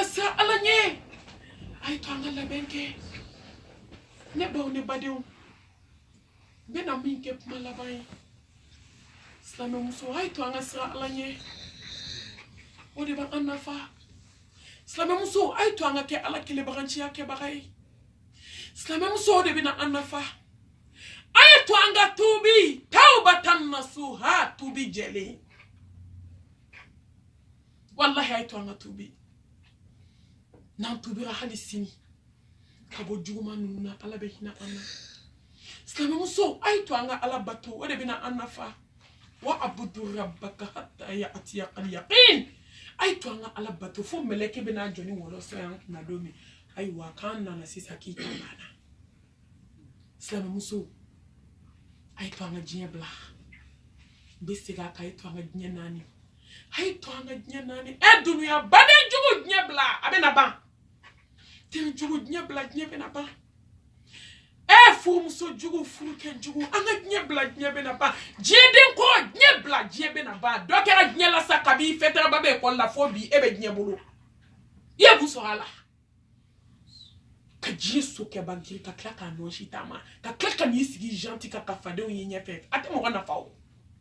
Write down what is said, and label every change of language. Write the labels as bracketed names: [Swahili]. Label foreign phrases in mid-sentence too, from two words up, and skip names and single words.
[Bambara] siran ala ɲɛ a ye to an ka labɛn kɛ ne baw ne badenw n bɛna min kɛ kuma laban ye silamɛmuso a ye to an ka siran ala ɲɛ o de b'an nafa silamɛmuso a ye to an ka kɛ ala kelebaganciya kɛbaga ye silamɛmuso o de bɛna an nafa a ye to an ka tuubi [Arabic] توبةً نصوحًا [Bambara] tuubi jɛlen wallahi a ye to an ka tuubi n'an tuubira hali sini ka bɔ juguman ninnu na ala bɛ hinɛ an na silamɛmuso a ye to an ka ala bato o de bɛna an nafa [Arabic] واعبد ربك حتى يأتيك اليقين [Bambara] a ye to an ka ala bato fo mɛlɛkɛ bɛna jɔ ni wɔlɔsɔ y'an kunna don min ayiwa k'an nana sisan k'i ta banna silamɛmuso a ye to an ka diɲɛ bila n bɛ segin a kan a ye to an ka diɲɛ naani a ye to an ka diɲɛ naani dunuya baden jugu diɲɛ bila a bɛna ban den jugu diɲɛ bila diɲɛ bɛna ban furumuso jugu furukɛ jugu an ka diɲɛ bila diɲɛ bɛna ban diɲɛden ko diɲɛ bila diɲɛ bɛna ban dɔ kɛra diɲɛ la sa kabi fɛtɛrɛba bɛ ekɔli la fo bi e bɛ diɲɛ bolo i ye mun sɔrɔ a la ka diɲɛ so kɛba girin ka tila k'a nɔsi taama ka tila ka n'i sigi janti ka fadenw ye ɲɛfɛ a tɛ mɔgɔ nafa o